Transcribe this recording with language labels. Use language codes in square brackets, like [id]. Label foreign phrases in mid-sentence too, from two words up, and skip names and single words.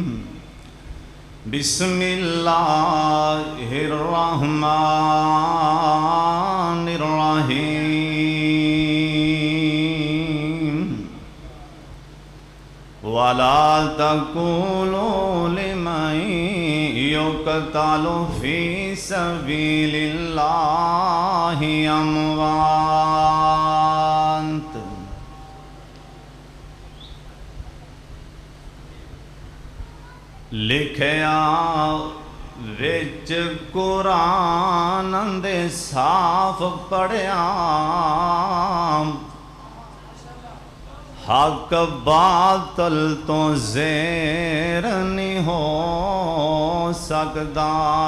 [ar] بسم اللہ الرحمن الرحیم۔ وَلَا تَقُولُوا لِمَن يُقْتَلُ فِي سَبِيلِ اللَّهِ أَمْوَاتٌ۔ [pa] لکھیا وچ قرآن دے صاف پڑھیا، حق باطل تو زیر نہیں ہو سکدا،